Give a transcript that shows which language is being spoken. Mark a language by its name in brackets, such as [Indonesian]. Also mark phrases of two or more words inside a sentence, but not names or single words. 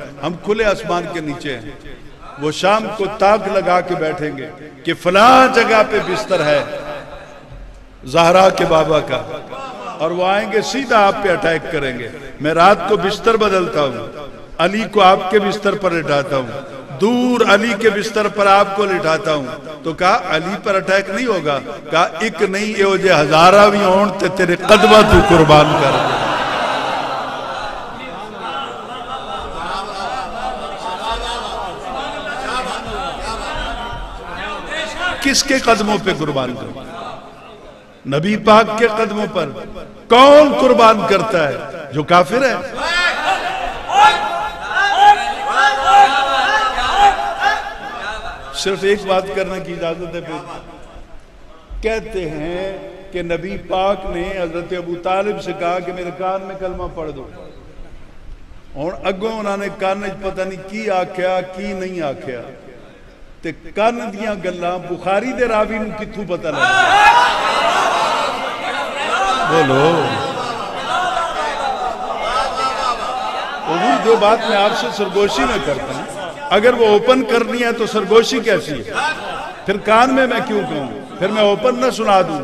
[Urdu] ہم کھلے آسمان کے نیچے ہیں، وہ شام کو تاک لگا کے بیٹھیں گے کہ فلاں جگہ پہ بستر ہے زہرا کے بابا کا، اور وہ آئیں گے سیدھا آپ پہ اٹیک کریں گے۔ میں رات کو بستر بدلتا ہوں، علی کو آپ کے بستر پر لٹاتا ہوں، دور علی کے بستر پر آپ کو لٹاتا ہوں۔ تو کہا علی پر اٹیک نہیں ہوگا، کہا ایک نہیں [Punjabi] یہ جے ہزارہ بھی ہون تے تیرے قدمہ تو قربان کر دے۔ [Urdu] کس کے قدموں پہ قربان کرتا؟ نبی پاک کے قدموں پر۔ کون قربان کرتا ہے؟ جو کافر ہے۔ صرف ایک بات کرنے کی اجازت ہے پھر۔ کہتے ہیں کہ نبی پاک نے حضرت ابو طالب سے کہا کہ میرے کان میں کلمہ پڑھ دو، اور [Punjabi] اگوں انہوں نے کان پتہ نہیں کی آکھیا کی نہیں آکھیا، تے کان دیاں گلاں بخاری دے راوی نوں کتھوں پتہ لگا؟ [Urdu] بولو حضور جو بات میں آپ سے سرگوشی میں کرتا ہوں، اگر وہ اوپن کرنی ہے تو سرگوشی کیسی ہے؟ پھر کان میں کیوں کہوں؟ پھر میں اوپن نہ سنا دوں؟